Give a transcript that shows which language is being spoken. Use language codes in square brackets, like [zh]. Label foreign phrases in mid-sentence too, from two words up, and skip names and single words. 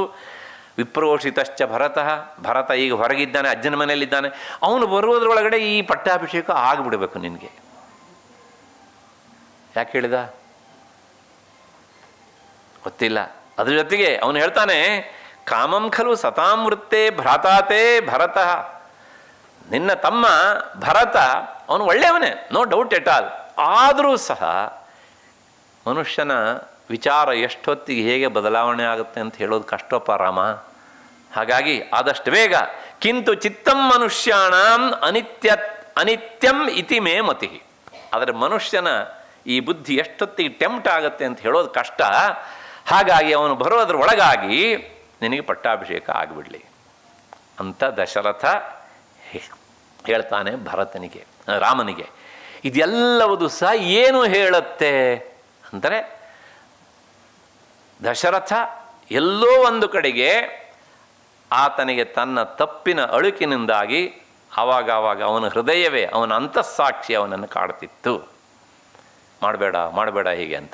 [sa] ವಿಪ್ರೋಷಿತಶ್ಚ ಭರತಃ, [kn] ಭರತ ಈಗ ಹೊರಗಿದ್ದಾನೆ, ಅಜ್ಜನ ಮನೆಯಲ್ಲಿದ್ದಾನೆ, ಅವನು ಬರುವುದರೊಳಗಡೆ ಈ ಪಟ್ಟಾಭಿಷೇಕ ಆಗಿಬಿಡಬೇಕು ನಿನಗೆ. ಯಾಕೆ ಹೇಳಿದ ಗೊತ್ತಿಲ್ಲ. ಅದ್ರ ಜೊತೆಗೆ ಅವನು ಹೇಳ್ತಾನೆ, [sa] ಕಾಮಂ ಖಲು ಸತಾಂ ವೃತ್ತೇ ಭ್ರಾತಾತೇ ಭರತಃ, [kn] ನಿನ್ನ ತಮ್ಮ ಭರತ ಅವನು ಒಳ್ಳೆಯವನೇ, [en] no doubt at all. [kn] ಆದರೂ ಸಹ ಮನುಷ್ಯನ ವಿಚಾರ ಎಷ್ಟೊತ್ತಿಗೆ ಹೇಗೆ ಬದಲಾವಣೆ ಆಗುತ್ತೆ ಅಂತ ಹೇಳೋದು ಕಷ್ಟಪ್ಪ ರಾಮ. ಹಾಗಾಗಿ ಆದಷ್ಟು ಬೇಗ [sa] ಕಿಂತು ಚಿತ್ತಂ ಮನುಷ್ಯಾಣಂ ಅನಿತ್ಯಂ ಇತಿ ಮೇ ಮತಿ. [kn] ಆದರೆ ಮನುಷ್ಯನ ಈ ಬುದ್ಧಿ ಎಷ್ಟೊತ್ತಿಗೆ ಟೆಂಪ್ಟ್ ಆಗುತ್ತೆ ಅಂತ ಹೇಳೋದು ಕಷ್ಟ. ಹಾಗಾಗಿ ಅವನು ಬರೋದ್ರ ಒಳಗಾಗಿ ನಿನಗೆ ಪಟ್ಟಾಭಿಷೇಕ ಆಗಿಬಿಡಲಿ ಅಂತ ದಶರಥ ಹೇಳ್ತಾನೆ ಭರತನಿಗೆ, ರಾಮನಿಗೆ. ಇದೆಲ್ಲವುದು ಸಹ ಏನು ಹೇಳುತ್ತೆ ಅಂದರೆ, ದಶರಥ ಎಲ್ಲೋ ಒಂದು ಕಡೆಗೆ ಆತನಿಗೆ ತನ್ನ ತಪ್ಪಿನ ಅಳುಕಿನಿಂದಾಗಿ ಆವಾಗ ಅವನ ಹೃದಯವೇ, ಅವನ ಅಂತಸ್ಸಾಕ್ಷಿ ಅವನನ್ನು ಕಾಡ್ತಿತ್ತು, ಮಾಡಬೇಡ ಮಾಡಬೇಡ ಹೀಗೆ ಅಂತ.